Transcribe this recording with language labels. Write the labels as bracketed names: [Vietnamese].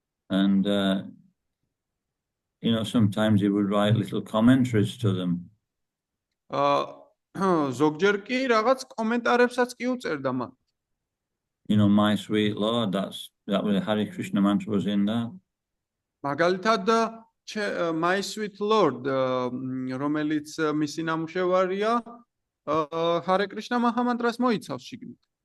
[English] And, sometimes he would write little commentaries to them. [Georgian] ზოგჯერ კი რაღაც კომენტარებსაც კი უწერდა მან. [English] My sweet Lord, that was Hare Krishna mantra was in that. [Georgian] მაგალითად My Sweet Lord, რომელიც მისი ნამუშევარია, Hare Krishna Mahamantra-ს მოიცავს შიგნით.